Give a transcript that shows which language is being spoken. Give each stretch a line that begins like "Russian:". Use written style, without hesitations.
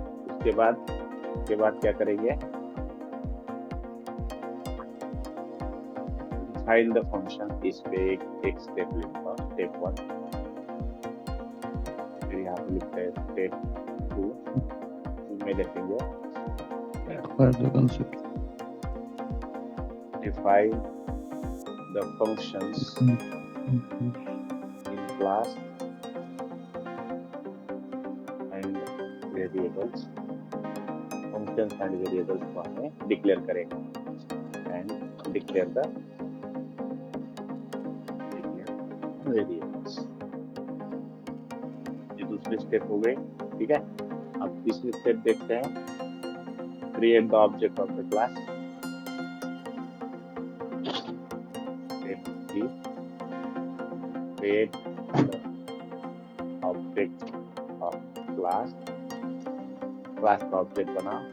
Hindi: उसके बाद क्या करेंगे,
English: define the function.
Hindi: इस पे एक स्टेप लिखूंगा, स्टेप 1. फिर यहाँ पे लिखते हैं स्टेप 2. इसमें लिखेंगे
English: define the functions in class and variables. Functions and variables
Hindi: को हमें डिक्लेयर करेंगे,
English: and declare the variables.
Hindi: ये दूसरी स्टेप हो गई. ठीक है, अब तीसरी स्टेप देखते हैं.
English: Create the object of the class. create the object of class.
Hindi: Class का ऑब्जेक्ट बना.